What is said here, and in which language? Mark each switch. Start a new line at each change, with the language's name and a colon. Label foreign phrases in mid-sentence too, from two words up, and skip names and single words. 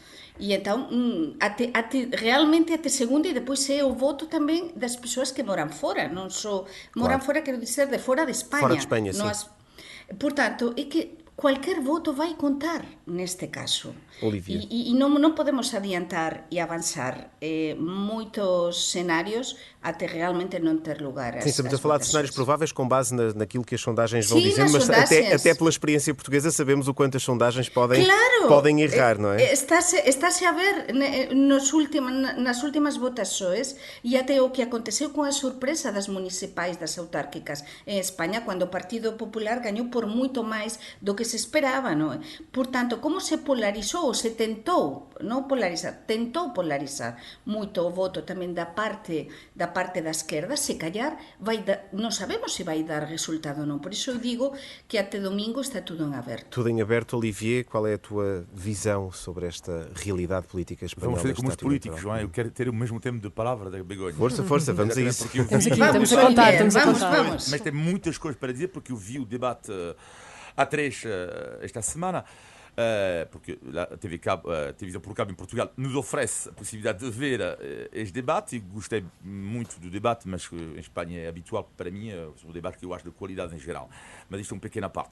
Galician: E entón, realmente até segunda, e depois é o voto tamén das persoas que moran fora, non só moran fora, quero dizer, de fora de España.
Portuguese: Fora de Espanha, sim.
Galician: Portanto, é que cualquier voto vai contar neste caso. Olivia. E non podemos adiantar e avanzar moitos cenários até realmente non ter lugar.
Portuguese: Sim, estamos a falar de cenários prováveis com base naquilo que as sondagens vão Sim, dizendo, mas sondagens. até pela experiência portuguesa sabemos o quanto as sondagens podem errar, não é?
Galician: Estáse a ver nas últimas votações, e até o que aconteceu com a surpresa das municipais, das autárquicas en España, quando o Partido Popular gañou por moito máis do que se esperaba, non é? Portanto, como se polarizou, se tentou polarizar moito o voto tamén da parte da esquerda, se callar non sabemos se vai dar resultado ou non. Por iso eu digo que até domingo está tudo en aberto.
Portuguese: Tudo em aberto. Olivier, qual é a tua visão sobre esta realidade política espanhola? Vamos fazer como os políticos, João. Eu quero ter o mesmo tempo de palavra da Begonha. Força, vamos a isso. Estamos a contar. Vamos. Mas tem muitas coisas para dizer, porque eu vi o debate A3 esta semana, porque a televisão por cabo em Portugal nos oferece a possibilidade de ver este debate, e gostei muito do debate, mas em Espanha é habitual para mim, é um debate que eu acho de qualidade em geral, mas isto é uma pequena parte.